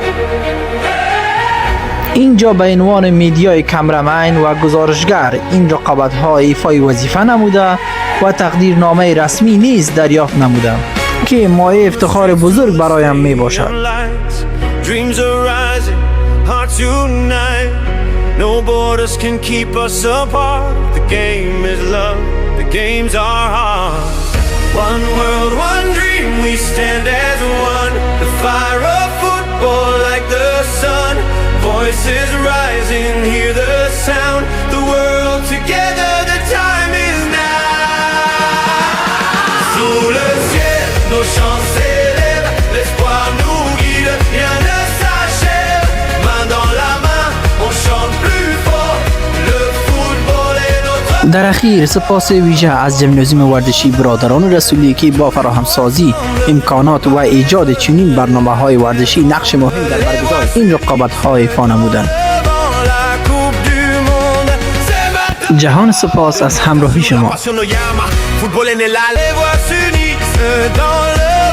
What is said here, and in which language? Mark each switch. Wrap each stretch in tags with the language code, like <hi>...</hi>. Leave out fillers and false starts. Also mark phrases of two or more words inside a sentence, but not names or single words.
<fa>اینجا به عنوان میدیای کمرمین و گزارشگر این رقابت‌ها ایفای وظیفه نموده و تقدیرنامه رسمی نیز دریافت نموده که مایه افتخار بزرگ برایم می باشد.</fa> <en>Dreams are rising, hearts unite. No borders can keep us apart. The game is love, the games are hard. One world, one dream, we stand as one. The fire of football like the sun. Voices rising, hear the sound. The world together, the time is now.</en> <fr>Sous le ciel, nos chants s'élèvent, l'espoir nous guide, rien ne s'achève. Main dans la main, on chante plus fort. Le football est notre.</fr> <fa>در اخیر سپاس ویژه از جمنازیم ورزشی برادران رسولی که با فراهمسازی امکانات و ایجاد چنین برنامه‌های ورزشی نقش مهم در برگزاری این رقابت‌ها ایفا نمودند.</fa> <fr>La Coupe du Monde, c'est maintenant.</fr> <fa>جهان سپاس از همراهی شما.</fa> <es>Football en el alma,</es> <fr>les voix s'unissent dans</fr>